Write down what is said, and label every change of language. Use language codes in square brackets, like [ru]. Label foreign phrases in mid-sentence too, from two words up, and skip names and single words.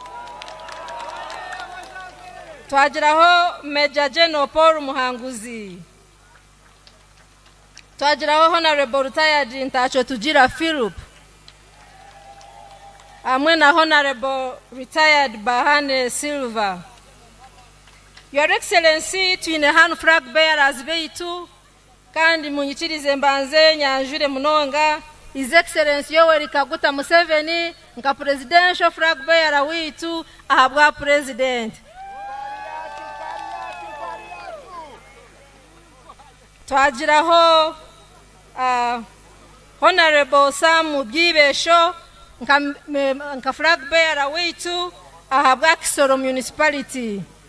[nyn] Twagiraho Major General Paul Muhanguzi. Twagiraho Honorable Retired Ntacho Tugira Philip. Amwe na Honorable Retired Bahane Silva. Your Excellency twine [en] hand flag bearers [nyn] beitu kandi munyikirize mbanze nyanjure munonga His Excellency Yoweri Kaguta Museveni nka [en] presidential flag bearer [nyn] witu ahabwa president. Twagiraho Honorable Sam Byibesho nka [en] flag bearer [nyn] witu ahabwa Kisoro Municipality.